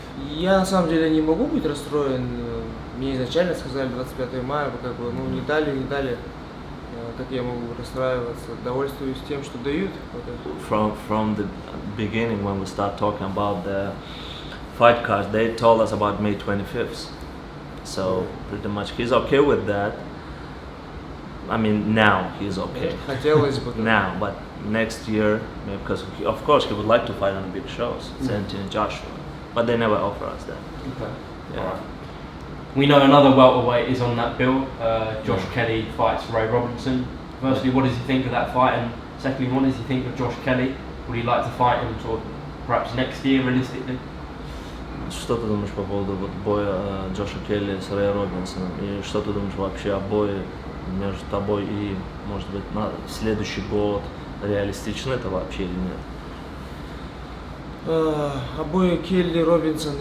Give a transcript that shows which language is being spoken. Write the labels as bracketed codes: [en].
[ru] Я на самом деле не могу быть расстроен. Мне изначально сказали 25 мая, как бы, ну не дали. Как я могу расстраиваться? Довольствуюсь тем, что дают. [en] From the beginning, when we start talking about the fight cards, they told us about May 25th. So pretty much he's okay with that. I mean, now he's okay. [ru] Хотелось бы. [en] Now, but next year, because of course he would like to fight on the big shows, Senti and Joshua, but they never offer us that. Okay. Yeah. All right. We know another welterweight is on that bill. Josh Kelly fights Ray Robinson. Firstly, what does he think of that fight? And secondly, what does he think of Josh Kelly? Would he like to fight him sort of perhaps next year, realistically? [ru] Что ты думаешь по поводу вот боя Джоша Келли с Рэй Робинсоном? И что ты думаешь вообще о бое между тобой и, может быть, на следующий год? Реалистично это вообще или нет? Обои Келли, Робинсон.